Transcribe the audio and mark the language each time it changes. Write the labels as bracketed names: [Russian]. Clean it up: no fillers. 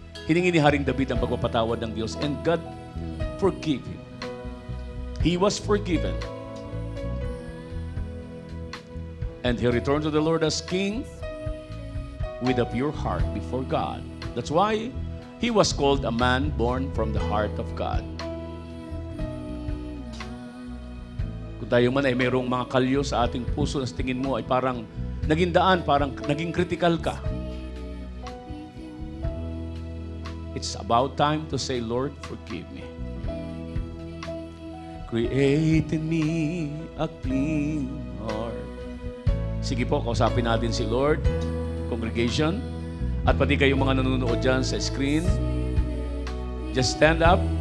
[Filipino] Hiningi ni Haring David ang pagpapatawad ng Diyos [English] and God forgave him. He was forgiven. And he returned to the Lord as king with a pure heart before God. That's why he was called a man born from the heart of God. [Filipino] Kung tayo man ay mayroong mga kalyo sa ating puso na sa tingin mo ay parang naging daan, parang naging critical ka. [English] It's about time to say, Lord, forgive me. Create in me a clean heart. [Filipino] Sige po, kausapin natin si Lord, congregation, at pati kayong mga nanonood dyan sa screen. [English] Just stand up.